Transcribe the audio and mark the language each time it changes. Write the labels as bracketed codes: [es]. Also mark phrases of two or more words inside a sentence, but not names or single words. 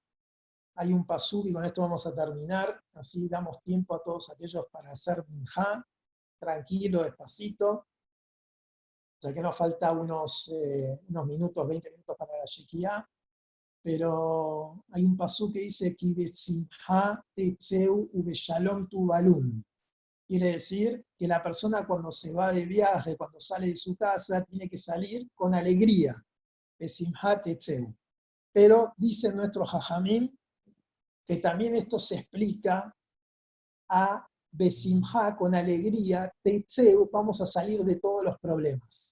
[es] Hay un pasuk y con esto vamos a terminar. Así damos tiempo a todos aquellos para hacer minja, tranquilo, despacito, ya que nos falta unos minutos, 20 minutos para la shekiah. Pero hay un pasuk que dice [he] כי בשמחה תצאו ובשלום תובלון. [es] Quiere decir que la persona cuando se va de viaje, cuando sale de su casa, tiene que salir con alegría. [he] בשמחה תצאו. [es] Pero dicen nuestros jajamim que también esto se explica a besimha, con alegría, tetzeu, vamos a salir de todos los problemas.